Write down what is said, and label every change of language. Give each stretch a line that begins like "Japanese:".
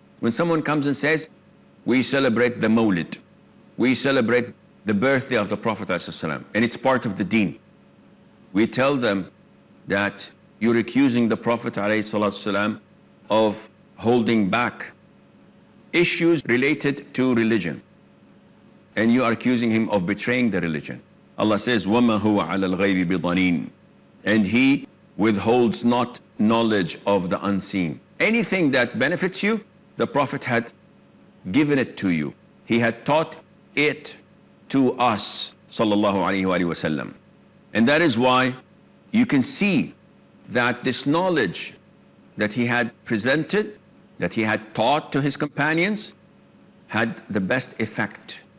English: When someone comes and says, we celebrate the Mawlid, we celebrate the birthday of the Prophet ﷺ, and it's part of the deen, we tell them that you're accusing the Prophet ﷺ of holding back issues related to religion, and you are accusing him of betraying the religion. Allah says,
Arabic: وَمَا هُوَ عَلَى الْغَيْبِ بِضَنِينَ.
English: And he withholds not knowledge of the unseen. Anything that benefits you, the Prophet had given it to you. He had taught it to us,
Arabic: sallallahu alayhi wa sallam.
English: And that is why you can see that this knowledge that he had presented, that he had taught to his companions, had the best effect.